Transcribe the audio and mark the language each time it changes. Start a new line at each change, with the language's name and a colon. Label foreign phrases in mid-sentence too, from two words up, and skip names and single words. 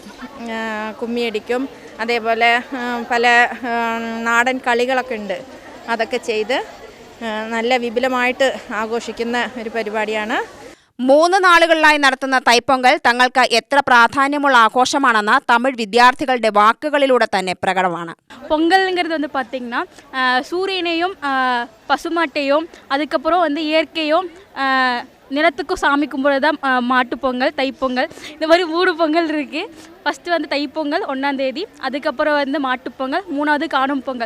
Malayalam: കുമ്മിയടിക്കും. അതേപോലെ പല നാടൻ കളികളൊക്കെ ഉണ്ട്. അതൊക്കെ ചെയ്ത് നല്ല വിപുലമായിട്ട് ആഘോഷിക്കുന്ന ഒരു പരിപാടിയാണ്. 3 നാളുകളിലായി നടത്തുന്ന തൈപ്പൊങ്കൽ തങ്ങൾക്ക് എത്ര പ്രാധാന്യമുള്ള ആഘോഷമാണെന്ന് തമിഴ് വിദ്യാർത്ഥികളുടെ വാക്കുകളിലൂടെ തന്നെ പ്രകടമാണ്.
Tamil: பொங்கல்ங்கிறது வந்து பார்த்திங்கன்னா சூரியனையும் பசுமாட்டையும் அதுக்கப்புறம் வந்து இயற்கையும் நிலத்துக்கும் சாமி கும்பிட்றது தான் மாட்டுப்பொங்கல், தைப்பொங்கல். இந்த மாதிரி 3 பொங்கல் இருக்குது. ஃபஸ்ட்டு வந்து தைப்பொங்கல் 1ஆம் தேதி, அதுக்கப்புறம் வந்து மாட்டுப்பொங்கல், 3வது காணும் பொங்கல்.